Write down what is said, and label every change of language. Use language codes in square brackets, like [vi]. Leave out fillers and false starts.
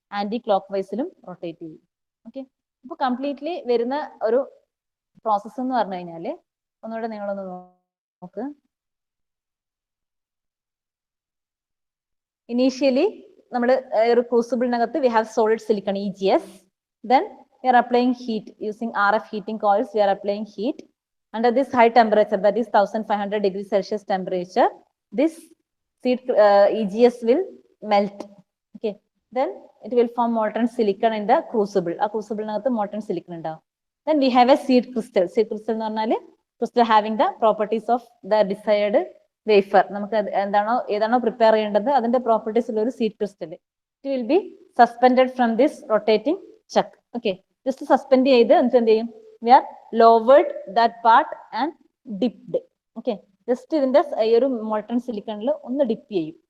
[ml] Anti clock വൈസിലും rotate ചെയ്യും. Okay, അപ്പൊ completely വരുന്ന ഒരു പ്രോസസ്സ് എന്ന് പറഞ്ഞു കഴിഞ്ഞാല് ഒന്നുകൂടെ നിങ്ങളൊന്ന് നോക്ക്. [en] initially [ml] നമ്മൾ ഒരു ക്രൂസിബിളിനകത്ത് [en] We have solid silicon EGS. Then we are applying heat using RF heating coils. We are applying heat under this high temperature, that is 1500 degrees Celsius temperature. This seed EGS will melt. Okay, then it will form molten silicon in the crucible. [ml] ആ ക്രൂസിബിളിനകത്ത് molten silicon ഉണ്ടാവും. [en] Then we have a seed crystal. Seed crystal [ml] എന്ന് പറഞ്ഞാൽ [en] crystal having the properties of the desired wafer. [ml] നമുക്ക് ഏതാണോ prepare ചെയ്യേണ്ടത് അതിന്റെ properties ഉള്ള ഒരു seed crystal. [en] It will be suspended from this rotating chuck. [ml] Okay, just suspend ചെയ്ത് എന്നിട്ട് എന്ത് ചെയ്യും? [en] We are lowered that part and dipped. [ml] Okay, just ഇതിന്റെ ഈ ഒരു മോൾട്ടൺ സിലിക്കണിൽ ഒന്ന് ഡിപ്പ് ചെയ്യും.